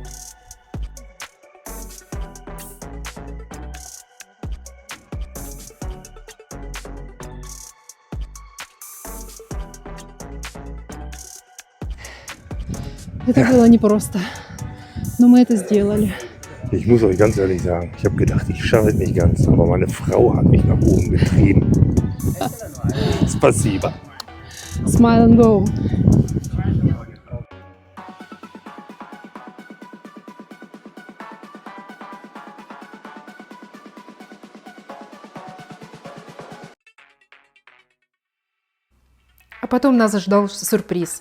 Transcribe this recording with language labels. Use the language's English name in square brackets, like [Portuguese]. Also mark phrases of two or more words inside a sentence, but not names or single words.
[Russian] Это было непросто. Но мы это сделали. [German] Ich muss euch ganz ehrlich sagen, ich habe gedacht, ich schaffe es nicht ganz, aber meine Frau hat mich nach oben getrieben. [Russian] Спасибо. [English] Smile and go. [Russian] А потом нас ждал сюрприз.